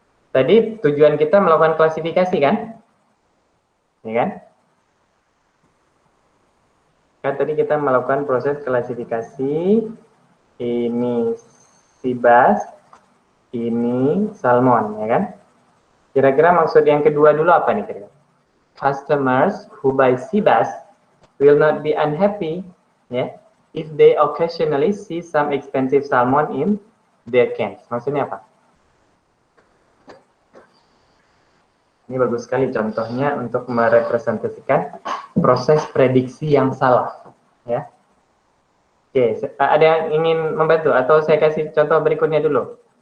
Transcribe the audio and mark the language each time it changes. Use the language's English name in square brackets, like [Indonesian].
[Indonesian] Tadi tujuan kita melakukan klasifikasi kan? Ya kan? Kan tadi kita melakukan proses klasifikasi. Ini sibas, ini salmon, ya kan? Kira-kira maksud yang kedua dulu apa nih kira-kira? [English] Customers who buy sibas will not be unhappy, ya, if they occasionally see some expensive salmon in their cans. [Indonesian] Maksudnya apa? Ini bagus sekali contohnya untuk merepresentasikan proses prediksi yang salah, ya. Oke, ada yang ingin membantu atau saya kasih contoh berikutnya dulu?